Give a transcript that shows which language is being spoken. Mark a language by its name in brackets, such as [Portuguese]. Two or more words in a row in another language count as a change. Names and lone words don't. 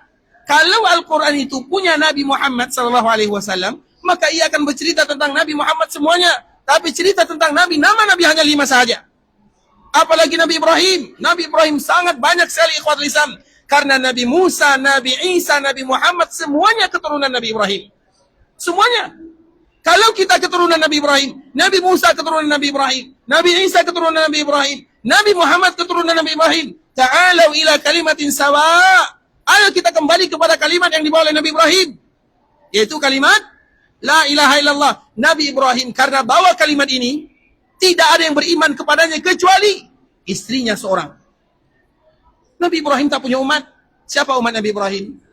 [Malay] Kalau Al-Quran itu punya Nabi Muhammad SAW, maka ia akan bercerita tentang Nabi Muhammad semuanya. Tapi cerita tentang Nabi, nama Nabi hanya 5 sahaja. Apalagi Nabi Ibrahim. Nabi Ibrahim sangat banyak sekali [Arabic] إخوة الإسلام. [Malay] Karena Nabi Musa, Nabi Isa, Nabi Muhammad, semuanya keturunan Nabi Ibrahim. Semuanya. Kalau kita keturunan Nabi Ibrahim, Nabi Musa keturunan Nabi Ibrahim, Nabi Isa keturunan Nabi Ibrahim, Nabi Muhammad keturunan Nabi Ibrahim. [Arabic] تعالوا إلى كلمة سواء. [Malay] Ayo kita kembali kepada kalimat yang dibawa oleh Nabi Ibrahim. Yaitu kalimat [Arabic] لا إله إلا الله. [Malay] Nabi Ibrahim karena bawa kalimat ini, tidak ada yang beriman kepadanya kecuali istrinya seorang. Nabi Ibrahim tak punya umat. Siapa umat Nabi Ibrahim?